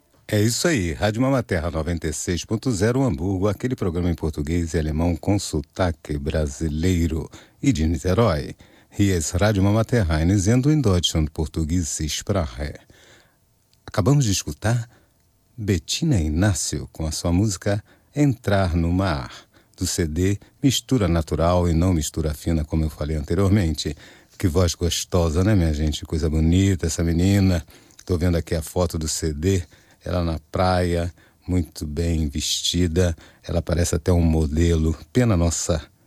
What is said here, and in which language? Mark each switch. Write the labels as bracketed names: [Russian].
[Portuguese] É isso aí, Rádio Mama Terra 96.0 Hamburgo, aquele programa em português e alemão com sotaque brasileiro e de Niterói. [German] Hier Rádio Mama Terra, eine Sendung in Deutschland, Portuguese Sprache. [Portuguese] Acabamos de escutar Bettina Inácio com a sua música Entrar no Mar, do CD Mistura Natural e Não Mistura Fina, como eu falei anteriormente. Que voz gostosa, né, minha gente? Coisa bonita essa menina. Tô vendo aqui a foto do CD. Ela na praia, muito bem vestida, ela parece até um modelo. Pena nossa